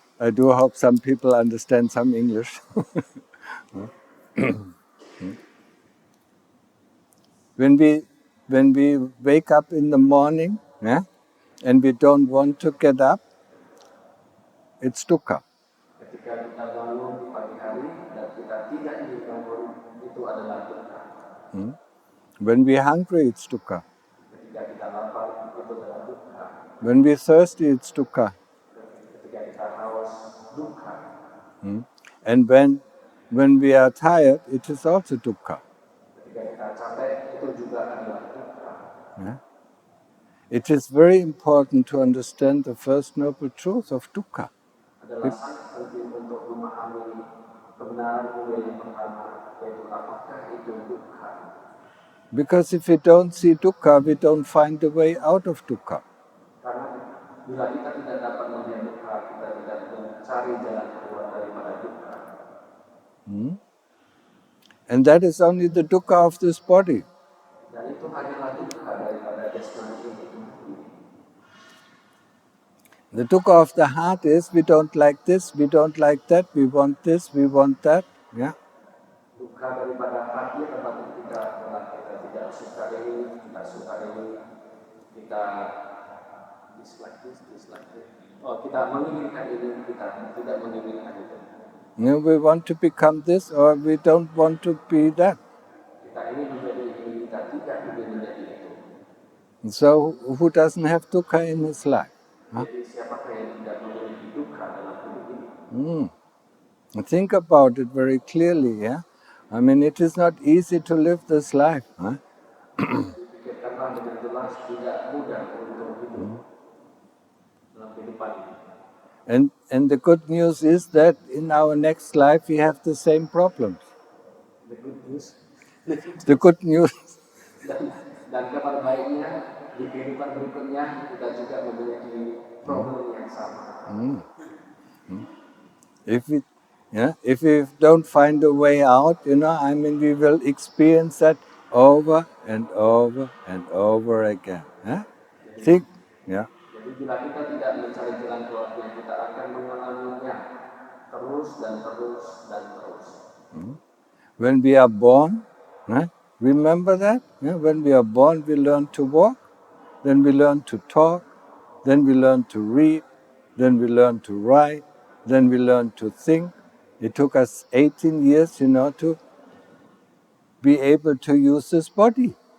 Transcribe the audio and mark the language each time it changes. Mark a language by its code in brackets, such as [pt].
[en] I do hope some people understand some English. When we wake up in the morning, yeah, and we don't want to get up, it's dukkha. [id] Ketika kita bangun di pagi hari dan kita tidak ingin bangun, itu adalah dukkha. [en] When we're hungry, it's dukkha. [id] Ketika kita lapar, itu adalah dukkha. [en] When we're thirsty, it's dukkha. [id] Ketika kita haus, dukkha. [en] And when we are tired, it is also dukkha. [id] Ketika kita capek, itu juga adalah dukkha. [en] Yeah? It is very important to understand the first noble truth of dukkha. [id] Adalah sangat penting untuk memahami kebenaran mulia yang pertama, yaitu apakah itu dukkha? [en] Because if we don't see dukkha, we don't find the way out of dukkha. [id] Karena bila kita tidak dapat melihat dukkha, kita tidak mencari jalan keluar daripada dukkha. [en] And that is only the dukkha of this body. [id] Dan itu hanyalah dukkha daripada jasmani ini. [en] The dukkha of the heart is we don't like this, we don't like that, we want this, we want that. Yeah. [id] Dukkha daripada hati adalah kita tidak suka ini, kita suka ini, kita [en] dislike this, dislike that. [id] Oh, kita menginginkan ini, kita tidak menginginkan itu. [en] You know, we want to become this or we don't want to be that. [id] Kita ingin menjadi ini, kita tidak ingin menjadi itu. [en] So who doesn't have dukkha in his life? [id] Jadi siapakah yang tidak memiliki dukkha dalam hidup ini? [en] Think about it very clearly, yeah? I mean, it is not easy to live this life, huh? [id] Pikirkanlah dengan jelas, tidak mudah untuk hidup dalam kehidupan ini. [en] And the good news is that in our next life we have the same problems. The good news. The good news. [id] Dan kabar baiknya di kehidupan berikutnya kita juga memiliki problem yang sama. [en] If we don't find a way out, I mean, we will experience that over and over and over again. Huh? Think, yeah. [id] Jadi bila kita tidak mencari jalan keluarnya, kita akan mengalaminya terus dan terus dan terus. [en] When we are born, remember that? Yeah? When we are born, we learn to walk, then we learn to talk, then we learn to read, then we learn to write, then we learn to think. It took us 18 years, to be able to use this body.